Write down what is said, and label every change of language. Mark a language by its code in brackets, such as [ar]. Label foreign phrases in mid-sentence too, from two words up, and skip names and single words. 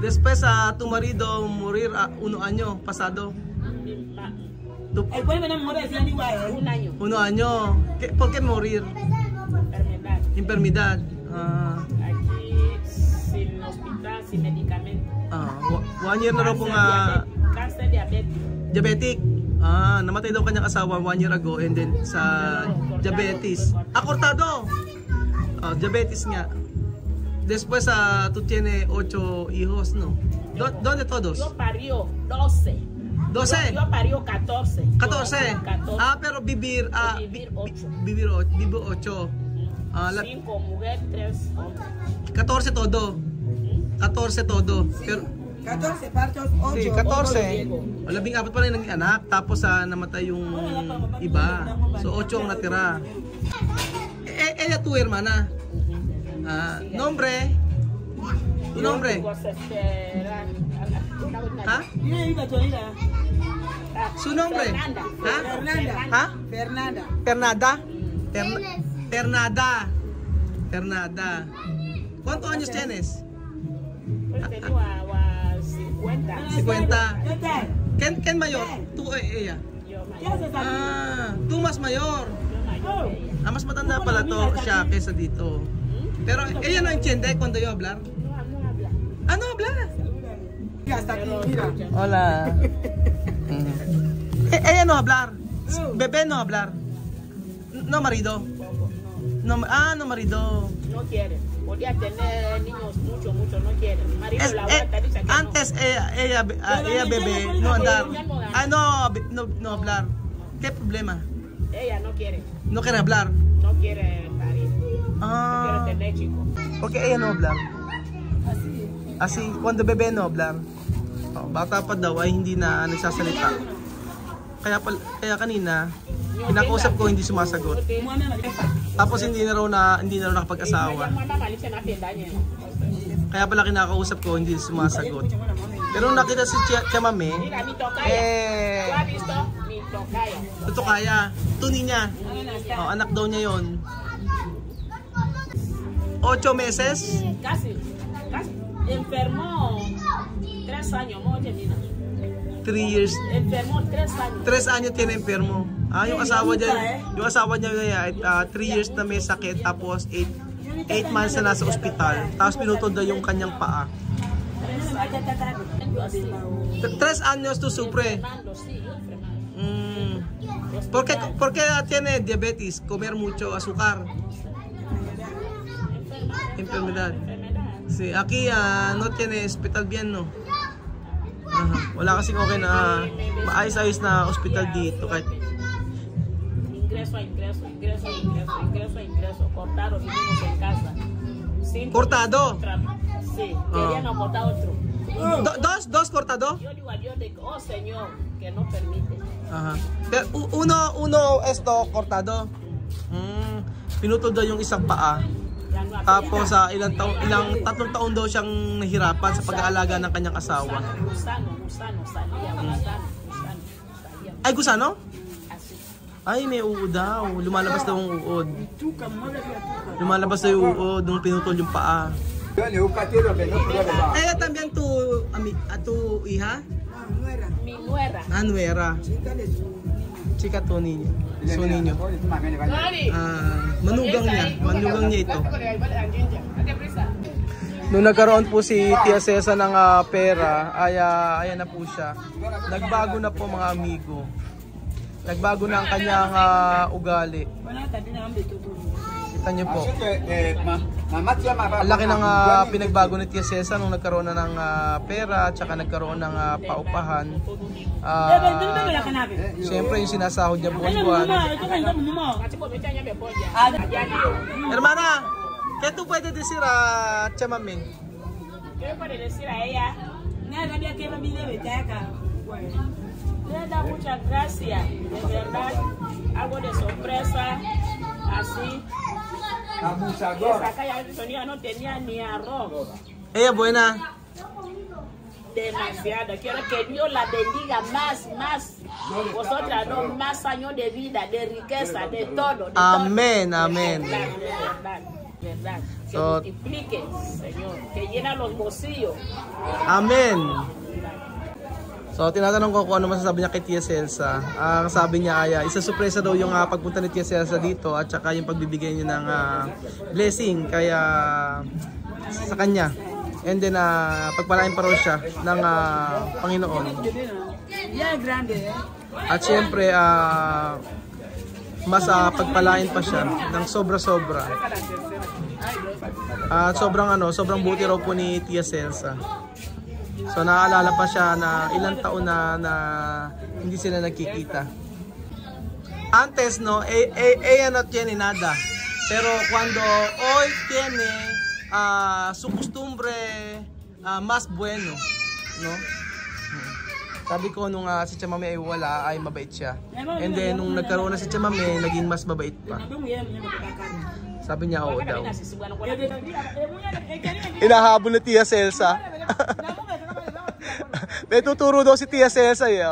[es] Después tu marido morir 1 año pasado. Tu- Un año. 1 año. ¿Por qué morir? Enfermedad. Enfermedad. Aquí, sin hospital, sin medicamento. [tl] 1 year na raw pong [es] Cáncer diabetes. [tl] diabetic. Namatay daw kanyang asawa [en] 1 year ago and then [tl] sa diabetes. Cortado. Diabetes nga. [es] Después tú tienes 8 hijos, ¿no? ¿Dónde todos? Yo parió 12. 12. Yo parió 14. 14. 14. Pero vivir Vivir 8. vivir 8. 5 mujeres, 3 hombres. 14 todo. 14 todo. Pero 14 partos, 8. sí, 14. [tl] 14 pa rin ang anak tapos namatay yung iba. So 8 ang natira. [es] Ella tu hermana. Nombre. Tu nombre? ¿Ah? Su nombre? ¿Ah? Fernanda. Fernanda. ¿Cuántos años tienes? Pues tengo a 50. 50. ¿Quién mayor? ¿Tú o ella? Yo mayor. Tú más mayor. Yo mayor. [tl] Mas matanda pala to siya kesa dito. [es] Pero ella no entiende cuando yo hablar. No habla. No habla. Hasta aquí, mira. Hola. Ella no hablar. Bebé no hablar. No marido. No marido. No quiere. Podía tener niños mucho, no quiere. Mi marido la aguanta, dice que no. Antes ella bebé no andar. No hablar. ¿Qué problema? Ella no quiere. No quiere hablar. No quiere parir. No quiere tener chicos. Porque ella no hablar. Así, cuando bebé no hablar. [tl] Bata pa daw ay hindi na nagsasalita. Kaya kanina, kinakausap ko hindi sumasagot. Tapos hindi na raw nakapag-asawa. Kaya pala kinakausap ko hindi sumasagot. Pero nakita si Chamame, kaya, tuni niya. Anak daw niya yon. 8 meses? [es] Casi. Enfermó 3 años, mo termina. [en] 3 years. [es] Enfermó 3 años. 3 años tiene enfermo. [tl] Yung asawa niya 3 years na may sakit tapos 8 months na nasa ospital. Tapos pinutod na yung kanyang paa. [es] 3 años to sufre. ¿Por qué tiene diabetes? Comer mucho azúcar. Enfermedad. Sí, aquí no tiene hospital bien, no. [tl] Wala kasing okay na maayos-ayos na hospital dito kahit [es] ingreso. Cortado, vivimos en casa. Cortado? Sí, querían cortar otro. Dos cortado? Yo digo a Dios de que, oh Señor, que no permite. Pero uno esto cortado. [tl] Pinutol daw yung isang paa. Tapos ilang 3 taon daw siyang nahirapan sa pag-aalaga ng kanyang asawa. [es] Gusano. [tl] Ay, gusano? Ay, may uod daw. Lumalabas daw ang uod. Lumalabas daw yung uod nung pinutol yung paa. [es] Ella también tu hija? Mi nuera. Nuera. Chica to niño. Su niño. [tl] Manugang niya ito. Nung nagkaroon po si Tia Cesa ng pera, ayan na po siya. Nagbago na po mga amigo. Nagbago na ang kanyang ugali. Kita niyo po. Ang laki ng pinagbago ni Tia Cesa nung nagkaroon na ng pera at saka nagkaroon ng paupahan. Siyempre yung sinasahod niya buwan-buwan. [es] Hermana, ¿qué tú puedes decir a Chamame? ¿Qué puede decir a ella? Le da muchas gracias, de verdad, algo de sorpresa, así. Esa calle no tenía ni arroz. Ella buena. demasiado. Quiero que Dios la bendiga más. Vosotras dos más años de vida, de riqueza, de todo. Amén, amén. Verdad. Que So, multiplique, Señor. Que llena los bolsillos. amen. [tl] So, tinatanong ko kung ano masasabi niya kay Tia Celsa. Ang sabi niya ay isa sorpresa daw yung pagpunta ni Tia Celsa dito at saka yung pagbibigay niya ng blessing kaya sa kanya. [en] And then [tl] pagpalain pa raw siya ng Panginoon. At syempre mas pagpalain pa siya ng sobra-sobra. At sobrang buti raw po ni Tia Celsa. So naalala pa siya na ilang taon na hindi sila nagkikita. [es] Antes no, ella no tiene nada. Pero cuando hoy tiene su costumbre más bueno, no? [tl] Sabi ko nung si Tia Mami ay wala, ay mabait siya. [en] And then [tl] nung nagkaroon na si Tia Mami, naging mas mabait pa. Sabi niya oo daw. Inahabol na Tia Celsa. May tuturo daw si Tia Celsa eh.